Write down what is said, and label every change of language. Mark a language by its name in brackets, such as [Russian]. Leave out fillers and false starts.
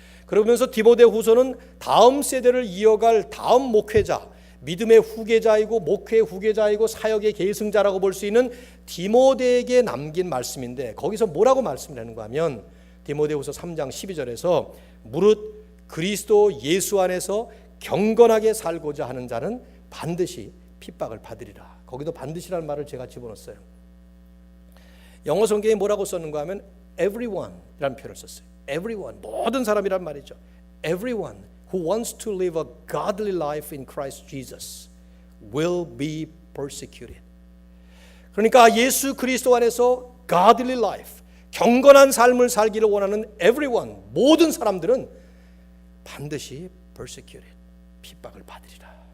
[Korean] 그러면서 디모데후서는 다음 세대를 이어갈 다음 목회자, 믿음의 후계자이고 목회의 후계자이고 사역의 계승자라고 볼 수 있는 디모데에게 남긴 말씀인데, 거기서 뭐라고 말씀을 하는가 하면 디모데후서 3장 12절에서 무릇 그리스도 예수 안에서 경건하게 살고자 하는 자는 반드시 핍박을 받으리라. 거기도 반드시라는 말을 제가 집어넣었어요. 영어 성경에 뭐라고 썼는가 하면 everyone이라는 표현을 썼어요. everyone, 모든 사람이란 말이죠. [English] everyone who wants to live a godly life in Christ Jesus will be persecuted. [Korean] 그러니까 예수 그리스도 안에서 godly life, 경건한 삶을 살기를 원하는 everyone, 모든 사람들은 반드시 persecuted, 핍박을 받으리라.